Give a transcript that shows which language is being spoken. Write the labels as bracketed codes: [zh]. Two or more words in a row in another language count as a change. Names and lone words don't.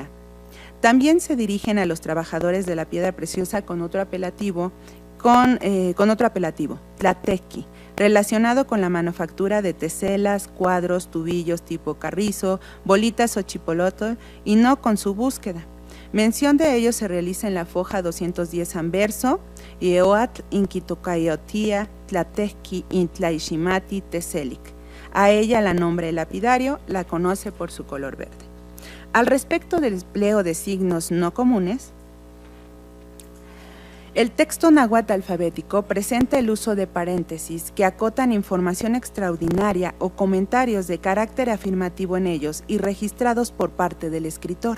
[es] También se dirigen a los trabajadores de la piedra preciosa con otro apelativo, tlatequi, relacionado con la manufactura de teselas, cuadros, tubillos tipo carrizo, bolitas o chipolotl, y no con su búsqueda. Mención de ello se realiza en la foja 210 anverso, [nah] Ieoatl inquitocayotia, tlatequi intlaiximati teselic. [es] A ella la nombre lapidario, la conoce por su color verde. Al respecto del empleo de signos no comunes, el texto náhuatl alfabético presenta el uso de paréntesis que acotan información extraordinaria o comentarios de carácter afirmativo en ellos y registrados por parte del escritor.